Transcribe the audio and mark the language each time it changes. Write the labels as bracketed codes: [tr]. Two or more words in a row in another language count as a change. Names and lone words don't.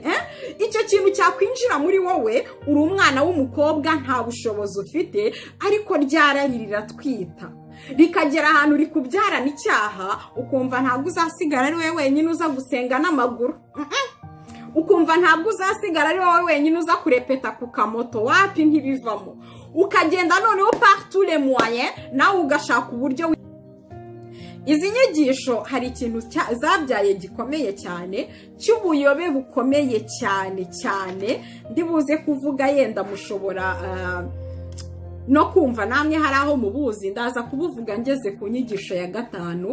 [rw] Icyo kintu cyakwinjira muri wowe, uri umwana w'umukobwa nta bushobozi ufite, ariko ryarari riratwita rikagera ahantu rikubyarana icyaha, ukumva ntabwo uzasigara ari wowe wenyine uza gusenga n'amaguru, ukumva ntabwo uzasigara ari wowe wenyine uza kurepeta ku kamoto, wapi ntibivamo. Ukagenda noneho [fr] par tous les moyens [rw] nawe ugashaka uburyo. Izi nyigisho hari ikintu zabyaye gikomeye cyane, cy'ubuyobe bukomeye cyane cyane. Ndibuze kuvuga yenda mushobora no kumva namwe hari aho mubuzi, ndaza kubuvuga ngeze ku nyigisho ya 5.